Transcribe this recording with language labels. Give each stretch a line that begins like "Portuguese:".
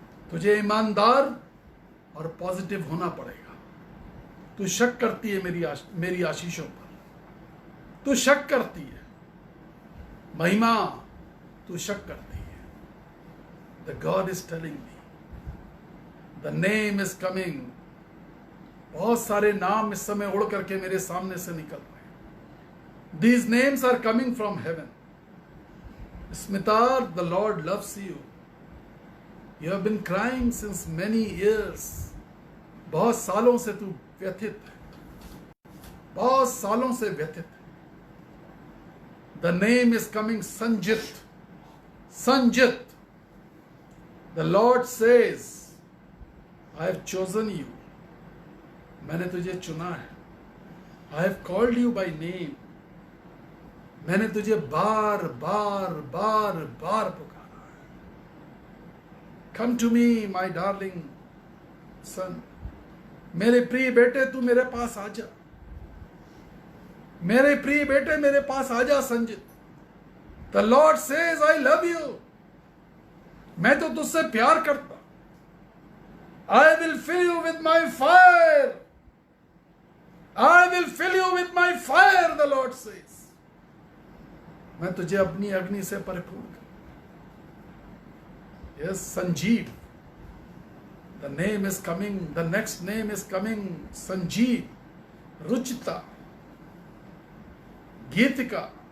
Hindi: तुझे ईमानदार और पॉजिटिव होना पड़ेगा। तू शक करती है मेरी आशीषों पर, तू शक करती है। महिमा, तू शक करती है।
English: The God is telling me, the name is coming.
Hindi: बहुत सारे नाम इस समय उड़ करके मेरे सामने से निकल रहे हैं।
English: These names are coming from heaven. Smita, the Lord loves you. You have been crying since many years.
Hindi: बहुत सालों से तू व्यथित है, बहुत सालों से व्यथित है।
English: The name is coming, Sanjit. Sanjit. The Lord says, I have chosen you.
Hindi: मैंने तुझे चुना है।
English: I have called you by name.
Hindi: मैंने तुझे बार बार बार बार पुकारा है।
English: Come to me, my darling son.
Hindi: मेरे प्रिय बेटे, तू मेरे पास आ जा। मेरे प्रिय बेटे, मेरे पास आ जा Sanjit.
English: The Lord says, I love you.
Hindi: मैं तो तुझसे प्यार करता।
English: I will fill you with my fire. I will fill you with my fire, the Lord says.
Hindi: मैं तुझे अपनी अग्नि से परिपूर्ण करूंगा।
English: Yes, Sanjeev. The name is coming. The next name is coming. Sanjeev, Ruchita, Geetika.